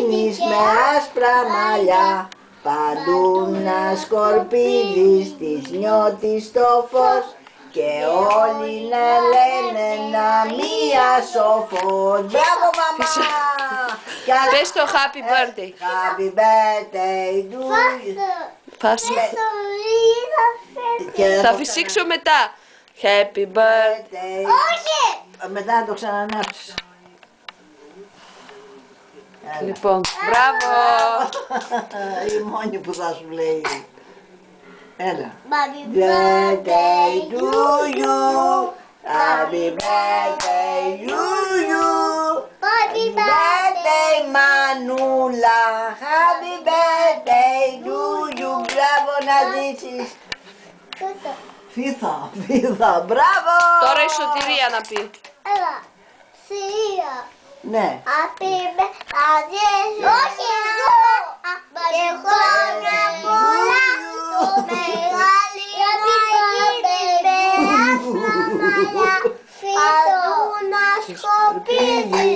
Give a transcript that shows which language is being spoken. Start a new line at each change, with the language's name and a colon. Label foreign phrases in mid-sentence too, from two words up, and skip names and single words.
Greek: γίνεις με άσπρα μαλλιά, παντού να σκορπίζεις, τις νιώτης το φως και όλοι να λένε να μία σοφός. Μπράβο μαμά! Πες το
English: happy birthday. Happy birthday to you.
Greek: Πάσε. Θα φυσήξω μετά.
English: Happy birthday.
Greek: Όχι! Μετά να το ξανανάψεις. Λοιπόν, μπράβο. Η μόνη που θα σου λέει. Έλα.
English: Happy birthday to you. Happy birthday to you. Happy birthday Μανούλα. Happy birthday to you.
Greek: Μπράβο να ζήσεις. Φίθα, μπράβο. Τώρα η Σωτηρία να πει. Έλα, Σωτηρία. Ναι.
English: Happy birthday.
Greek: Όχι εγώ. Και χρόνια πολλά. Μεγάλη να σκοπίζεις,